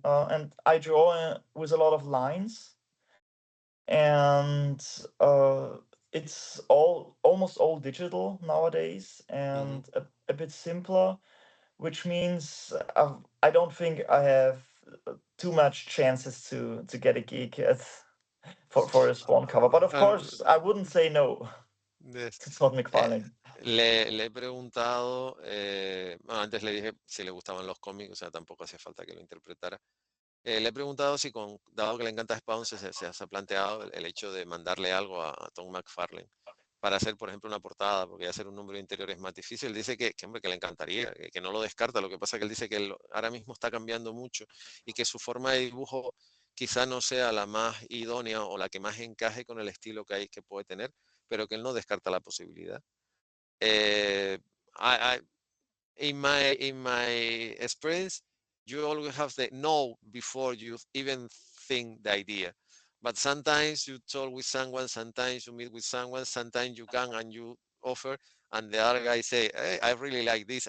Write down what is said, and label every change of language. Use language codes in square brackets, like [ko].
[en] and I draw with a lot of lines, and it's almost all digital nowadays Mhm. and a bit simpler, which means I don't think I have too much chances to get a gig for a Spawn cover. But of Um, course, I wouldn't say no yes. to Todd Eh, McFarlane. [es] le he preguntado, bueno, antes le dije si le gustaban los cómics, o sea, tampoco hacía falta que lo interpretara. Le he preguntado si, dado que le encanta Spawn, se ha planteado el hecho de mandarle algo a Tom McFarlane para hacer, por ejemplo, una portada, porque hacer un número interior es más difícil. Dice hombre, que le encantaría, que no lo descarta. Lo que pasa es que él dice que él ahora mismo está cambiando mucho y que su forma de dibujo quizá no sea la más idónea o la que más encaje con el estilo que puede tener, pero que él no descarta la posibilidad. [en] Eh, I, in my experience, you always have the no before you even think the idea. But sometimes you talk with someone, sometimes you meet with someone, sometimes you can and you offer, and the other guy say, "Hey, I really like this.